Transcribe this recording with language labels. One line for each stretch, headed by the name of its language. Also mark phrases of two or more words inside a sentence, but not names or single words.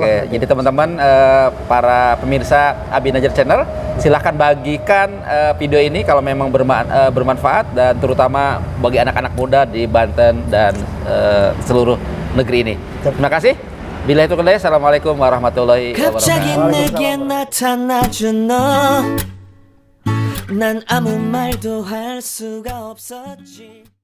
Indonesian: Oke, jadi teman-teman para pemirsa Abi Najar Channel, silahkan bagikan video ini kalau memang bermanfaat dan terutama bagi anak-anak muda di Banten dan seluruh negeri ini. Terima kasih. Bila itu kedai,
Arabic: السلام عليكم ورحمة الله
Korean: 갑자기
Arabic: wabarakatuh.
Korean: 내게 나타나준 너 난 아무 말도 할 수가 없었지